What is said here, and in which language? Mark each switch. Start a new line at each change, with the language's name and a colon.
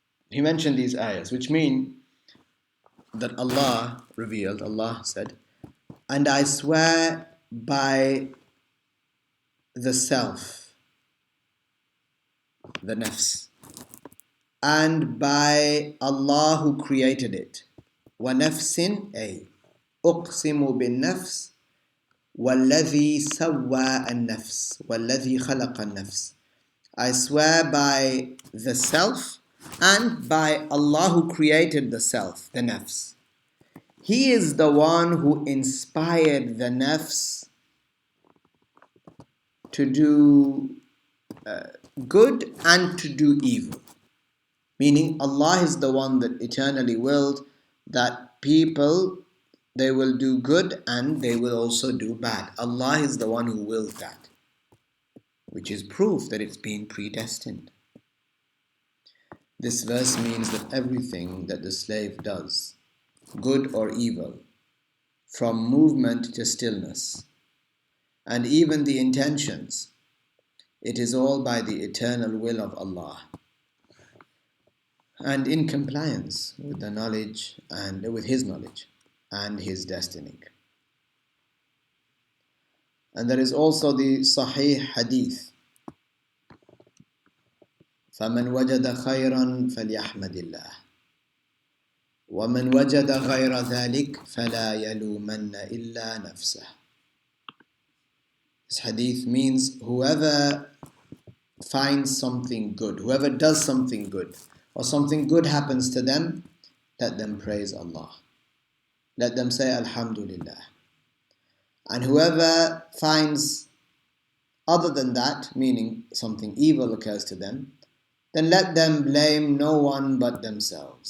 English: He mentioned these ayahs, which mean that Allah revealed, Allah said, and I swear by the self, the nafs, and by Allah who created it.
Arabic: وَنَفْسٍ أي أقسم بالنفس والذي سوى النفس والذي خلق النفس.
English: I swear by the self and by Allah who created the self, the nafs. He is the one who inspired the nafs to do good and to do evil. Meaning Allah is the one that eternally willed that people, they will do good and they will also do bad. Allah is the one who willed that, which is proof that it's been predestined. This verse means that everything that the slave does, good or evil, from movement to stillness, and even the intentions, it is all by the eternal will of Allah, and in compliance with the knowledge and with His knowledge and His destiny. And there is also the Sahih Hadith,
Arabic: فَمَنْ وَجَدَ خَيْرًا فَلْيَحْمَدِ اللَّهِ وَمَنْ وَجَدَ غَيْرَ ذَلِكَ فَلَا يَلُومَنَّ إِلَّا نَفْسَهُ.
English: This hadith means whoever finds something good, whoever does something good, or something good happens to them, let them praise Allah. Let them say Alhamdulillah. And whoever finds other than that, meaning something evil occurs to them, then let them blame no one but themselves.